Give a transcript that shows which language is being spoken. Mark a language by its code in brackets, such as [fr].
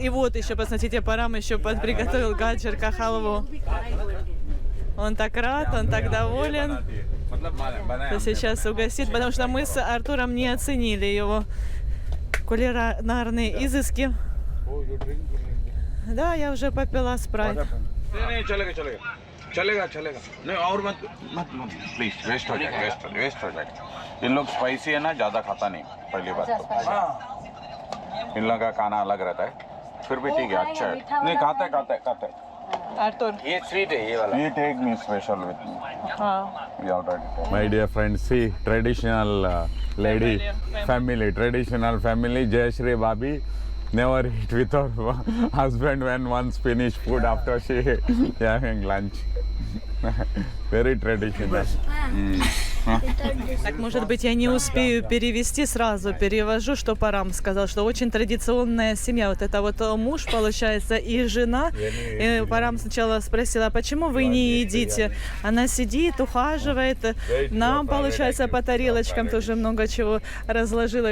[ru] И вот еще, посмотрите, Парам еще приготовил гаджер ка халву. Он так рад, он так доволен. Сейчас угостит, потому что мы с Артуром не оценили его кулинарные изыски. Да, я уже попила спрайт. [hi] चलेगा नहीं और मत प्लीज वेस्ट हो जाएगा इन लोग स्पाइसी है ना ज्यादा खाता नहीं पहली बात तो इन लोगों का खाना अलग रहता है फिर भी ठीक है अच्छा है नहीं खाता है [ru] Артур. [hi] ये स्वीट है ये वाला [en] ये take me special with me my dear friends, see traditional lady family Jayashree Bhabhi never eat with her husband when once finish food after she having lunch. Very traditional. [ru] Так, может быть, я не успею перевести сразу, перевожу, что Парам сказал, что очень традиционная семья. Вот это вот муж, получается, и жена. И Парам сначала спросила, а почему вы не едите? Она сидит, ухаживает. Нам, получается, по тарелочкам тоже много чего разложила.